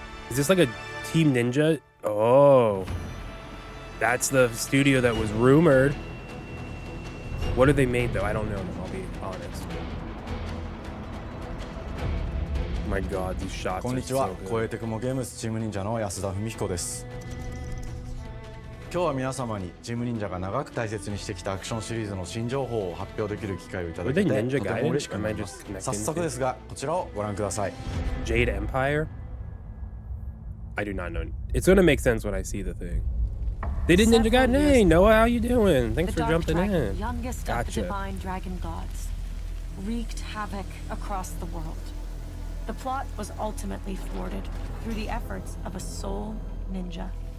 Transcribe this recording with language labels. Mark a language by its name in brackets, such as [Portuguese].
[English] Is this like a Team Ninja? Oh. That's the studio that was rumored. What have they made though? I don't know them, I'll be honest. Oh my god, these shots are so good. [Japanese] 超えてくもゲームスチーム忍者の安田文彦です。今日は皆様にチーム忍者が長く大切にしてきたアクションシリーズの新情報を発表できる機会をいただけてとても嬉しく思います。早速ですが、こちらをご覧ください。 [English] Jade Empire? I do not know. It's gonna make sense when I see the thing. They did Ninja Gaiden. Hey, Noah, how you doing? Thanks for jumping in. Youngest of the divine dragon gods, wreaked havoc across the world. The plot was ultimately thwarted through the efforts of a sole ninja.